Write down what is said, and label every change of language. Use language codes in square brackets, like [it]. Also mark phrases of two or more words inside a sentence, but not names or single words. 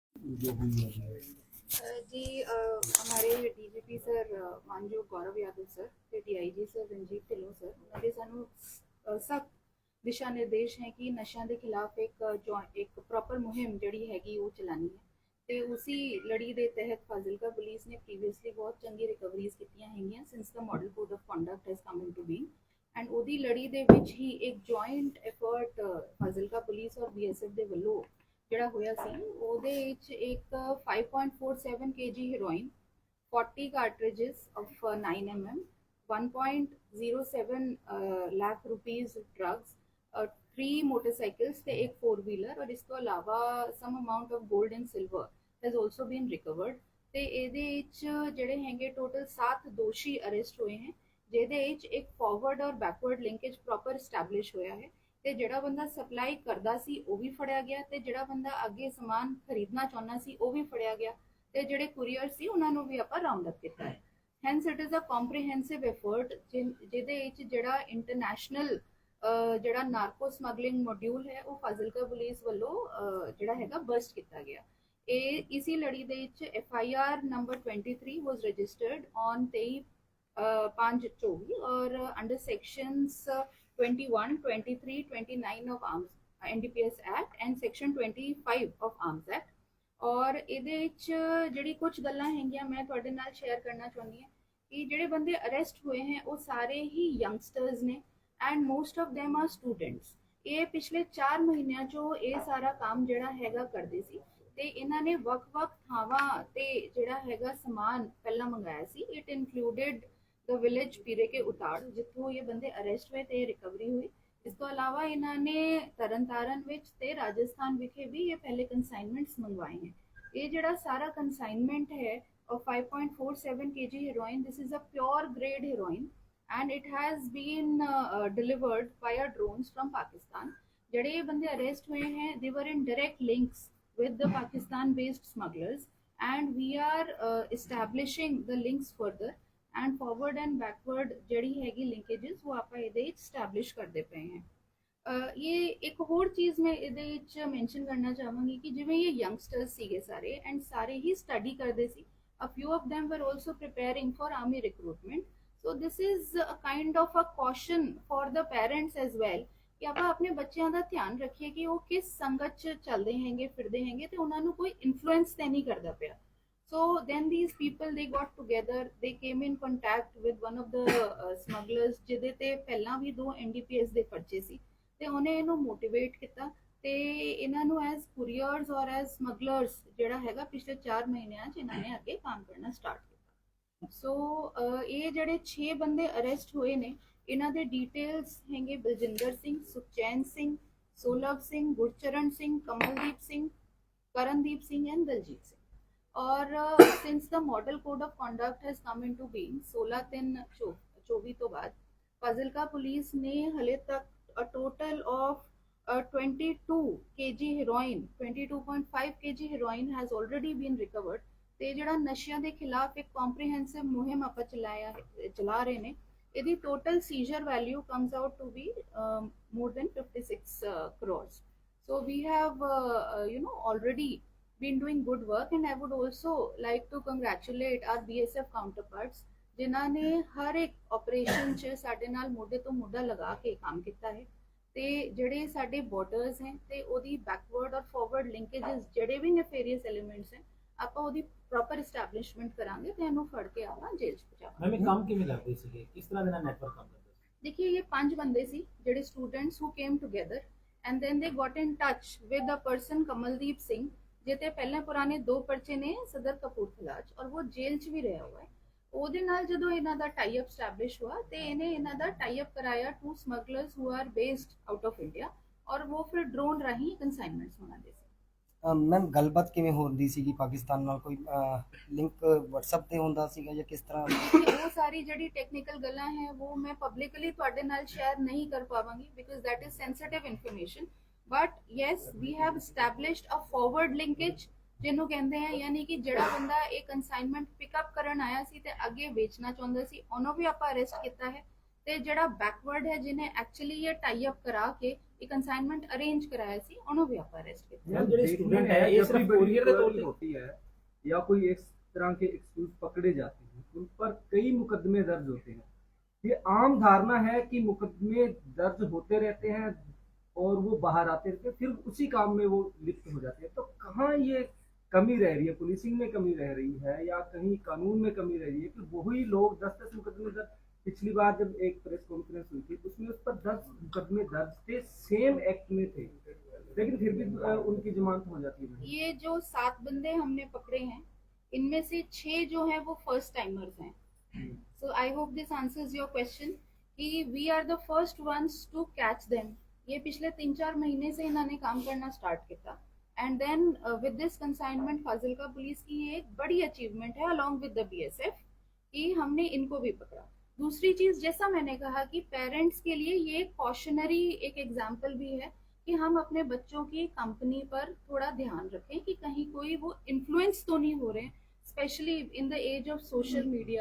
[hi] जो हुई है। जी हमारे डीजीपी सर मानयोग [pa] गौरव यादव सर ਤੇ ਡੀਆਈਜੀ ਸਰ ਰਣਜੀਤ ਢਿੱਲੋਂ ਸਰ ਉਹਨਾਂ ਦੇ ਸਾਨੂੰ ਸਖਤ ਦਿਸ਼ਾ ਨਿਰਦੇਸ਼ ਹੈ ਕਿ ਨਸ਼ਿਆਂ ਦੇ ਖਿਲਾਫ ਇੱਕ ਪ੍ਰੋਪਰ ਮੁਹਿੰਮ ਜਿਹੜੀ ਹੈਗੀ ਉਹ ਚਲਾਣੀ ਹੈ ਤੇ ਉਸੇ ਲੜੀ ਦੇ ਤਹਿਤ ਫਾਜ਼ਿਲਕਾ ਪੁਲਿਸ ਨੇ ਪ੍ਰੀਵੀਅਸਲੀ ਬਹੁਤ ਚੰਗੀ ਰਿਕਵਰੀਜ਼ ਕੀਤੀਆਂ ਹੈਗੀਆਂ [en] since the model code of conduct has come into being [pa] ਐਂਡ ਉਹਦੀ ਲੜੀ ਦੇ ਵਿੱਚ ਹੀ ਇੱਕ [en] joint effort [pa] ਫਾਜ਼ਿਲਕਾ ਪੁਲਿਸ ਔਰ ਬੀਐਸਐਫ ਦੇ ਵੱਲੋਂ ਜਿਹੜਾ ਹੋਇਆ ਸੀ ਉਹਦੇ ਵਿੱਚ ਇੱਕ [en] 5.47 kg heroin 40 cartridges of 9 mm 1.07 lakh rupees drugs 3 motorcycles [pa] ਤੇ ਇੱਕ [en] 4 wheeler [pa] ਔਰ ਇਸ ਤੋਂ ਇਲਾਵਾ [en] some amount of gold and silver has also been recovered [pa] ਤੇ ਇਹਦੇ ਵਿੱਚ ਜਿਹੜੇ ਹੈਗੇ ਟੋਟਲ 7 ਦੋਸ਼ੀ ਅਰੈਸਟ ਹੋਏ ਹਨ ਜਿਹਦੇ ਵਿੱਚ ਇੱਕ ਫਾਰਵਰਡ ਔਰ [en] backward linkage proper establish [pa] ਹੋਇਆ ਹੈ ਤੇ ਜਿਹੜਾ ਬੰਦਾ ਸਪਲਾਈ ਕਰਦਾ ਸੀ ਉਹ ਵੀ ਫੜਿਆ ਗਿਆ ਤੇ ਜਿਹੜਾ ਬੰਦਾ ਅੱਗੇ ਸਮਾਨ ਖਰੀਦਣਾ ਚਾਹੁੰਦਾ ਸੀ ਉਹ ਵੀ ਫੜਿਆ ਗਿਆ ਤੇ ਜਿਹੜੇ ਕੁਰੀਅਰ ਸੀ ਉਹਨਾਂ ਨੂੰ ਵੀ ਆਪਾਂ [en] round up [pa] ਕੀਤਾ ਹੈ [en] hence it is a comprehensive effort [pa] ਜਿਹਦੇ ਵਿੱਚ ਜਿਹੜਾ ਇੰਟਰਨੈਸ਼ਨਲ ਜਿਹੜਾ [en] narco smuggling module [pa] ਹੈ ਉਹ ਫਾਜ਼ਿਲਕਾ ਪੁਲਿਸ ਵੱਲੋਂ ਜਿਹੜਾ ਹੈਗਾ ਬਸਟ ਕੀਤਾ ਗਿਆ ਇਹ ਇਸੀ ਲੜੀ ਦੇ ਵਿੱਚ FIR ਨੰਬਰ 23 [en] was registered on [pa] 23/5/24 और [en] under sections 21, 23, 29 of Arms NDPS Act and section 25 of Arms Act [pa] ਔਰ ਇਹਦੇ ਵਿੱਚ ਜਿਹੜੀ ਕੁਝ ਗੱਲਾਂ ਹੈਗੀਆਂ ਮੈਂ ਤੁਹਾਡੇ ਨਾਲ ਸ਼ੇਅਰ ਕਰਨਾ ਚਾਹੁੰਦੀ ਹਾਂ ਕਿ ਜਿਹੜੇ ਬੰਦੇ ਅਰੈਸਟ ਹੋਏ ਹੈ ਉਹ ਸਾਰੇ ਹੀ ਯੰਗਸਟਰਸ ਨੇ [en] and most of them are students [pa] ਇਹ ਪਿਛਲੇ 4 ਮਹੀਨਿਆਂ ਚੋਂ ਇਹ ਸਾਰਾ ਕੰਮ ਜਿਹੜਾ ਹੈਗਾ ਕਰਦੇ ਸੀ ਤੇ ਇਹਨਾਂ ਨੇ ਵੱਖ-ਵੱਖ ਥਾਵਾਂ ਤੇ ਜਿਹੜਾ ਹੈਗਾ ਸਮਾਨ ਪਹਿਲਾਂ ਮੰਗਾਇਆ ਸੀ [en] it included the village [hi] पीरे के उताड़ जिथों ये बंदे अरेस्ट हुए ते रिकवरी हुई इस तो अलावा इन्होंने तरन तारण विच ते राजस्थान विखे भी ये पहले कंसाइनमेंट्स मंगवाए हैं ये जड़ा सारा कंसाइनमेंट है और 5.47 kg हेरोइन [en] this is a pure grade heroin and it has been delivered via drones from Pakistan [hi] जड़े ये बंदे अरेस्ट हुए हैं [en] they were in direct links with the Pakistan based smugglers and we are establishing the links further [hi] and forward and backward जड़ी हैगी लिंकेजेस वो आप स्टैबलिश करते पे हैं ये एक होर चीज़ मैं ये मैंशन करना चाहूँगी कि जिमें ये यंगस्टर्स सीगे सारे एंड सारे ही स्टडी करते सी [en] a few of them were also preparing for army recruitment so this is a kind of a caution for the parents as well [hi] कि आप अपने बच्चों का ध्यान रखिए कि वो किस संगत च चलते हैंगे फिरते हैंगे तो उन्होंने कोई इन्फ्लुएंस तो नहीं करता पाया [en] so then these people they got together they came in contact with one of the smugglers [pa] ਜਿਹਦੇ ਤੇ ਪਹਿਲਾਂ ਵੀ 2 NDPS ਦੇ ਪਰਚੇ ਸੀ ਤੇ ਉਹਨੇ ਇਹਨੂੰ ਮੋਟੀਵੇਟ ਕੀਤਾ ਤੇ ਇਹਨਾਂ ਨੂੰ [en] as couriers [pa] ਔਰ [en] as smugglers [pa] ਜਿਹੜਾ ਹੈਗਾ ਪਿਛਲੇ 4 ਮਹੀਨਿਆਂ 'ਚ ਇਹਨਾਂ ਨੇ ਅੱਗੇ ਕੰਮ ਕਰਨਾ ਸਟਾਰਟ ਕੀਤਾ ਸੋ ਇਹ ਜਿਹੜੇ 6 ਬੰਦੇ ਅਰੈਸਟ ਹੋਏ ਨੇ ਇਹਨਾਂ ਦੇ ਡਿਟੇਲਸ ਹੈਗੇ ਬਲਜਿੰਦਰ ਸਿੰਘ ਸੁਖਚੈਨ ਸਿੰਘ ਸੋਲਵ ਸਿੰਘ ਗੁਰਚਰਨ ਸਿੰਘ ਕਮਲਦੀਪ ਸਿੰਘ ਕਰਨਦੀਪ ਸਿੰਘ ਐਂਡ ਦਲਜੀਤ ਸਿੰਘ और [en] since the model code of conduct has come into being 16/3/24 [pa] ਤੋ ਬਾਦ ਫਾਜ਼ਿਲਕਾ ਪੁਲਿਸ ਨੇ ਹਲੇ ਤਕ [en] a total of 22 kg heroin 22.5 kg heroin has already been recovered [pa] ਤੇ ਜਿਹੜਾ ਨਸ਼ਿਆਂ ਦੇ ਖਿਲਾਫ ਇੱਕ ਕੰਪਰੀਹੈਂਸਿਵ ਮੁਹਿੰਮ ਆਪਾਂ ਚਲਾ ਰਹੇ ਨੇ ਇਹਦੀ [en] total seizure value comes out to be more than 56 crores so we have already been doing good work and I would also like to congratulate our BSF counterparts [pa] ਜਿਨ੍ਹਾਂ ਨੇ ਹਰ ਇੱਕ ਆਪਰੇਸ਼ਨ 'ਚ ਸਾਡੇ ਨਾਲ ਮੋਢੇ ਤੋਂ ਮੋਢਾ ਲਗਾ ਕੇ ਕੰਮ ਕੀਤਾ ਹੈ ਤੇ ਜਿਹੜੇ ਸਾਡੇ ਬਾਰਡਰਸ ਹੈ ਤੇ ਉਹਦੀ ਬੈਕਵਰਡ ਔਰ [en] forward linkages [pa] ਜਿਹੜੇ ਵੀ [en] nefarious elements [pa] ਹੈ ਆਪਾਂ ਉਹਦੀ [en] proper establishment [pa] ਕਰਾਂਗੇ ਤੇ ਇਹਨੂੰ ਫੜ ਕੇ ਆਪਾਂ ਜੇਲ੍ਹ 'ਚ ਪਹੁੰਚਾਵਾਂਗੇ ਮੈਮ ਇਹ ਕੰਮ ਕਿਵੇਂ ਕਰਦੇ ਸੀਗੇ ਕਿਸ ਤਰ੍ਹਾਂ ਦੇ ਨਾਲ ਨੈਟਵਰਕ ਕੰਮ ਕਰਦੇ ਸੀ [hi] देखिए ये 5 बंदे सी जेडे [en] students who came together and then they got in touch with the person [hi] कमलदीप सिंह जिते पहले पुराने 2 पर्चे ने सदर कपूरथला और वो जेल च भी रहा हुआ है [pa] ਉਹਦੇ ਨਾਲ ਜਦੋਂ ਇਹਨਾਂ ਦਾ [en] tie up establish [pa] ਹੁਆ ਤੇ ਇਹਨੇ ਇਹਨਾਂ ਦਾ [en] tie up [hi] ਕਰਾਇਆ [en] 2 smugglers who are based out of India [pa] ਔਰ ਉਹ ਫਿਰ ਡਰੋਨ ਰਾਹੀਂ ਕਨਸਾਈਨਮੈਂਟਸ ਬਣਾਉਂਦੇ ਸੀ ਮੈਮ ਗੱਲਬਾਤ ਕਿਵੇਂ ਹੁੰਦੀ ਸੀਗੀ ਪਾਕਿਸਤਾਨ ਨਾਲ ਕੋਈ ਲਿੰਕ WhatsApp ਤੇ ਹੁੰਦਾ ਸੀਗਾ ਜਾਂ ਕਿਸ ਤਰ੍ਹਾਂ ਉਹ ਸਾਰੀ ਜਿਹੜੀ ਟੈਕਨੀਕਲ ਗੱਲਾਂ ਹੈ ਉਹ ਮੈਂ ਪਬਲਿਕਲੀ ਤੁਹਾਡੇ ਨਾਲ ਸ਼ੇਅਰ ਨਹੀਂ ਕਰ ਪਾਵਾਂਗੀ ਬਿਕਾਜ਼ [en] that is sensitive information but yes we have established a forward linkage [pa] ਜਿਹਨੂੰ ਕਹਿੰਦੇ ਆ ਯਾਨੀ ਕਿ ਜਿਹੜਾ ਬੰਦਾ ਇਹ ਕਨਸਾਈਨਮੈਂਟ ਪਿਕਅਪ ਕਰਨ ਆਇਆ ਸੀ ਤੇ ਅੱਗੇ ਵੇਚਣਾ ਚਾਹੁੰਦਾ ਸੀ ਉਹਨੂੰ ਵੀ ਆਪਾਂ ਅਰੈਸਟ ਕੀਤਾ ਹੈ ਤੇ ਜਿਹੜਾ ਬੈਕਵਰਡ ਹੈ ਜਿਹਨੇ ਐਕਚੁਅਲੀ ਇਹ [en] tie up [pa] ਕਰਾ ਕੇ ਇਹ ਕੰਸਾਈਨਮੈਂਟ ਅਰੇਂਜ ਕਰਾਇਆ ਸੀ ਉਹਨੂੰ ਵੀ ਆਪਾਂ ਅਰੈਸਟ ਕੀਤਾ। [hi] मैम जो स्टूडेंट है ये सिर्फ कोरियर के तौर पे होती है या कोई एक तरह के एक्सक्यूज पकड़े जाते हैं, उन पर कई मुकदमे दर्ज होते हैं। ये आम धारणा है कि मुकदमे दर्ज होते रहते हैं और वो बाहर आते रहते हैं, फिर उसी काम में वो लिप्त हो जाते हैं। तो कहाँ ये कमी रह रही है? पुलिसिंग में कमी रह रही है या कहीं कानून में कमी रह रही है कि वही लोग 10-10 मुकदमे दर्ज? पिछली बार जब एक [en] press conference [hi] हुई थी उसमें उस पर 10 मुकदमे दर्ज थे, सेम एक्ट में थे, लेकिन फिर भी उनकी जमानत हो जाती है। ये जो 7 बंदे हमने पकड़े हैं इनमें से 6 जो हैं वो [en] first timers [hi] हैं। [en] so I hope this answers your question कि we are the first ones to catch them. [hi] ये पिछले 3-4 महीने से इन्होंने काम करना स्टार्ट किया [en] and then with this consignment [hi] फाजिल्का पुलिस की ये एक बड़ी अचीवमेंट है [en] along with the BSF [hi] कि हमने इनको भी पकड़ा। दूसरी चीज जैसा मैंने कहा कि पेरेंट्स के लिए ये कॉशनरी एक एग्जाम्पल भी है कि हम अपने बच्चों की कंपनी पर थोड़ा ध्यान रखें कि कहीं कोई वो इन्फ्लुएंस तो नहीं हो रहे हैं, [en] especially in the age of social media.